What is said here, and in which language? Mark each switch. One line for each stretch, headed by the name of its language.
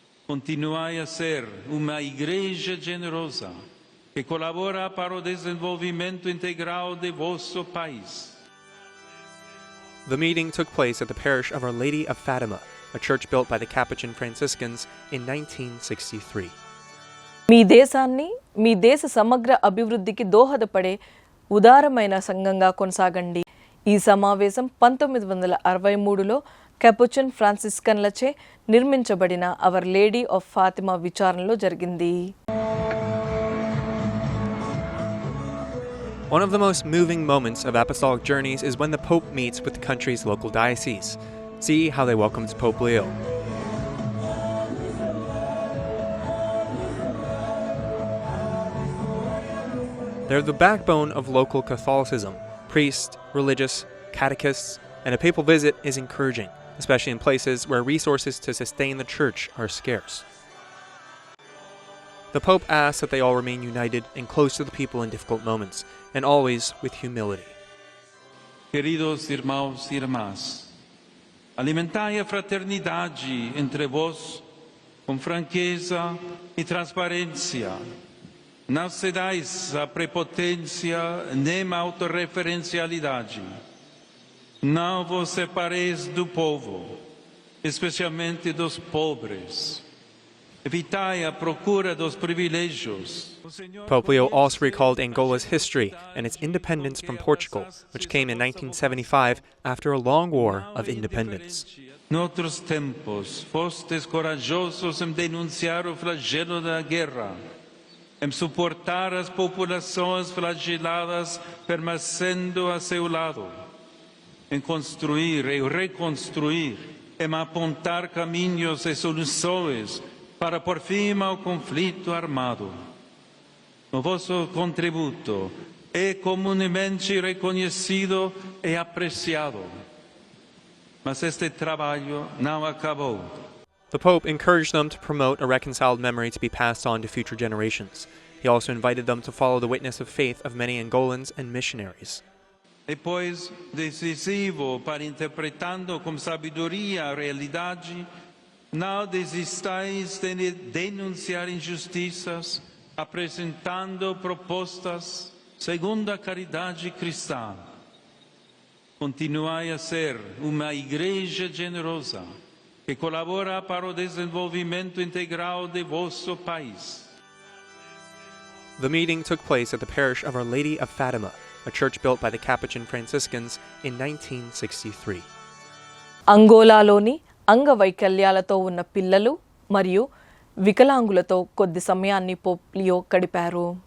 Portuguese: Continuai a ser uma igreja generosa que colabora para o desenvolvimento integral de vosso país.
English: The meeting took place at the parish of Our Lady of Fatima, a church built by the Capuchin Franciscans in 1963.
Telugu: మీ దేశాన్ని, మీ దేశ సమగ్ర అభివృద్ధికి దోహదపడే ఉదారమైన సంఘంగా కొనసాగండి. ఈ సమావేశం 1963లో కెపుచిన్ ఫ్రాన్సిస్కన్లచే నిర్మించబడిన hour lady of Fatima విచారణలో జరిగింది.
English: One of the most moving moments of apostolic journeys is when the Pope meets with the country's local diocese. See how they welcomed Pope Leo. They're the backbone of local Catholicism. Priests, religious, catechists, and a papal visit is encouraging, especially in places where resources to sustain the church are scarce. The Pope asks that they all remain united and close to the people in difficult moments, and always with humility.
Portuguese: Queridos irmãos e irmãs, alimentai a fraternidade entre vós com franqueza e transparência. Não cedais à prepotência nem à autorreferencialidade. Não vos separeis do povo, especialmente dos pobres. Evitai a procura dos privilégios.
English: Pope Leo also recalled Angola's history and its independence from Portugal, which came in 1975 after a long war of independence.
Portuguese: Noutros tempos, fostes corajosos em denunciar o flagelo da guerra, em suportar as populações flageladas permanecendo a seu lado, em construir e reconstruir, em apontar caminhos e soluções para por fim ao conflito armado. O vosso contributo é comumente reconhecido e apreciado, mas este trabalho não acabou.
English: The Pope encouraged them to promote a reconciled memory to be passed on to future generations. He also invited them to follow the witness of faith of many Angolans and missionaries.
Portuguese: E pois decisivo para interpretando com sabedoria a realidade, não desistais de denunciar injustiças, apresentando propostas segundo a caridade cristã. Continuai a ser uma igreja generosa que colabora para o desenvolvimento integral de vosso país.
English: The meeting took place at the parish of Our Lady of Fatima, a church built by the Capuchin Franciscans in 1963.
Telugu: అంగోలాలోని అంగవైకల్యాలతో ఉన్న పిల్లలు మరియు వికలాంగులతో కొద్ది సమయాన్ని Pope Leo గడిపారు.